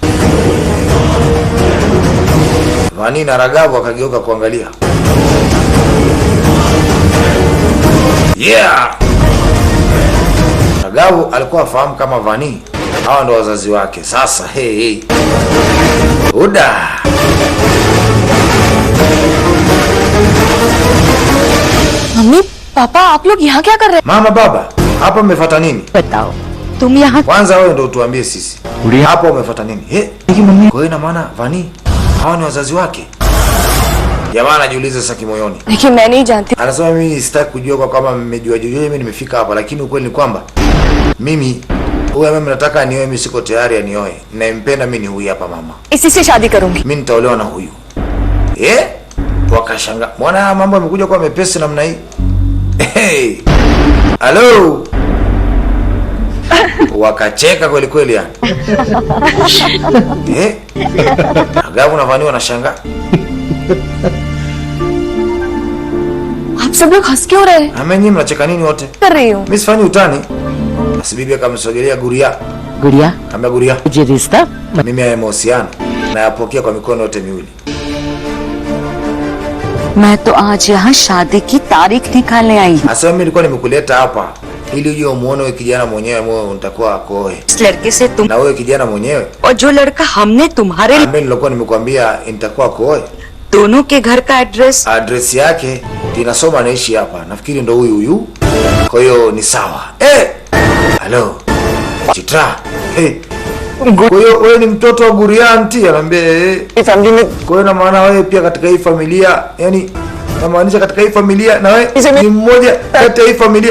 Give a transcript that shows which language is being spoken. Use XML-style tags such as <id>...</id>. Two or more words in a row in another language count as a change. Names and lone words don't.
<sw>Vani na Ragavu akageuka kuangalia. Yeah! Ragavu alikuwa afahamu kama Vani hawa ndo wazazi wake. Sasa hey. Uda.</sw> <hi>मम्मी पापा आप लोग यहाँ क्या कर रहे हैं?</hi> <sw>Mama baba, hapa mmefuata nini?</sw> <hi>बताओ तुम यहाँ</hi> <sw>Kwanza wewe ndio utuambie sisi. Hapa umefuata nini? Kwa hiyo ina maana Vani hawa ni wazazi wake. Jamaa anajiuliza sasa kimoyoni.</sw> <hi>देखिए मैं नहीं जानती.</hi> <sw>Anasema mimi sitaki kujua kwa kama mmejua mimi nimefika hapa, lakini ukweli ni kwamba mimi huyu mimi nataka anioe, mimi siko tayari anioe. Ninampenda mimi ni huyu hapa mama.</sw> <hi>इसी से शादी करूंगी.</hi> <sw>Mimi nitaolewa na huyu. Wakashanga. Mbona mambo yamekuja kwa mepesi namna hii?</sw> <en>Hey. Hello.</en> <sw>Wakacheka kweli kweli yani. Ragavu na Vani wanashangaa.</sw> <hi>आप सब लोग हंस क्यों रहे हैं?</hi> <sw>Amenyi mnacheka nini wote?</sw> <hi>कर रही हूँ.</hi> <sw>Mimi sifanyi utani. Basi bibi akamsogelea Guria. गुड़िया Kaambia Guria,</sw> <hi>ये रिश्ता</hi> <sw>mimi haya mahusiano na yapokea kwa mikono yote miwili.</sw> <hi>मैं तो आज यहाँ शादी की तारीख निकालने आई हूँ.</hi> <sw>Asema mimi nilikuwa nimekuleta hapa ili uje umuone wewe kijana mwenyewe moyo unatakuwa akoe.</sw> <hi>इस लड़के से तुम</hi> <sw>Na wewe kijana mwenyewe</sw> <hi>और जो लड़का हमने तुम्हारे</hi> <sw>mimi nilikuwa nimekwambia nitakuwa akoe.</sw> <hi>दोनों के घर का एड्रेस</hi> <sw>Address yake inasoma anaishi hapa. Nafikiri ndo huyu. Kwa hiyo ni sawa. Hello. Chitra. Kwa hiyo wewe ni mtoto wa Guria anti, anambia Kwa hiyo na maana wewe pia katika hii familia, yani namaanisha katika hii familia na wewe ni mmoja kati ya hii familia.</sw>